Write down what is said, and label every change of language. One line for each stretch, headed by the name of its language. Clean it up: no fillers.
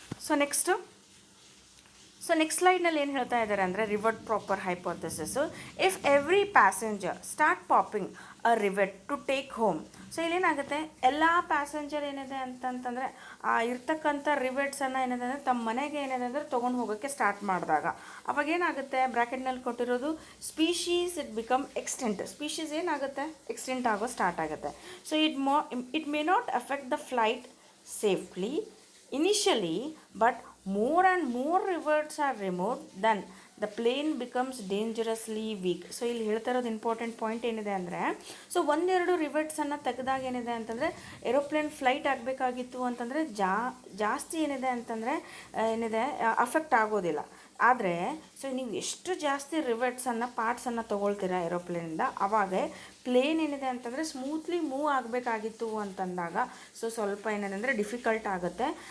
English: so next ಸ್ಲೈಡ್ನಲ್ಲಿ
Kannada: ಏನು ಹೇಳ್ತಾ ಇದ್ದಾರೆ ಅಂದರೆ
English: Rivet popper hypothesis, if every passenger start popping a rivet to take home.
Kannada: So ಇಲ್ಲೇನಾಗುತ್ತೆ, ಎಲ್ಲ ಪ್ಯಾಸೆಂಜರ್ ಏನಿದೆ ಅಂತಂತಂದರೆ ಆ ಇರ್ತಕ್ಕಂಥ ರಿವೆಟ್ಸನ್ನು ಏನಿದೆ ಅಂದರೆ ತಮ್ಮ ಮನೆಗೆ ಏನಿದೆ ಅಂದರೆ ತೊಗೊಂಡು ಹೋಗೋಕ್ಕೆ ಸ್ಟಾರ್ಟ್ ಮಾಡಿದಾಗ ಅವಾಗ ಏನಾಗುತ್ತೆ, ಬ್ರ್ಯಾಕೆಟ್ನಲ್ಲಿ ಕೊಟ್ಟಿರೋದು species
English: It become extinct.
Kannada: Species ಏನಾಗುತ್ತೆ, ಎಕ್ಸ್ಟೆಂಟ್ ಆಗೋ ಸ್ಟಾರ್ಟ್ ಆಗುತ್ತೆ.
English: So it may not affect the flight safely initially, but more and more rivets are removed, then the plane becomes dangerously weak.
Kannada: So ಇಲ್ಲಿ ಹೇಳ್ತಾ ಇರೋದು ಇಂಪಾರ್ಟೆಂಟ್ ಪಾಯಿಂಟ್ ಏನಿದೆ ಅಂದರೆ, so ಒಂದೆರಡು ರಿವೆಟ್ಸನ್ನು ತೆಗೆದಾಗ ಏನಿದೆ ಅಂತಂದರೆ ಏರೋಪ್ಲೇನ್ ಫ್ಲೈಟ್ ಆಗಬೇಕಾಗಿತ್ತು ಅಂತಂದರೆ ಜಾಸ್ತಿ ಏನಿದೆ ಅಂತಂದರೆ ಏನಿದೆ ಅಫೆಕ್ಟ್ ಆಗೋದಿಲ್ಲ. ಆದರೆ ಸೊ ನೀವು ಎಷ್ಟು ಜಾಸ್ತಿ ರಿವೆಟ್ಸನ್ನು ಪಾರ್ಟ್ಸನ್ನು ತೊಗೊಳ್ತೀರಾ ಏರೋಪ್ಲೇನಿಂದ, ಆವಾಗ ಪ್ಲೇನ್ ಏನಿದೆ ಅಂತಂದರೆ ಸ್ಮೂತ್ಲಿ ಮೂವ್ ಆಗಬೇಕಾಗಿತ್ತು ಅಂತಂದಾಗ ಸೊ ಸ್ವಲ್ಪ ಏನಿದೆ ಅಂದರೆ ಡಿಫಿಕಲ್ಟ್ ಆಗುತ್ತೆ.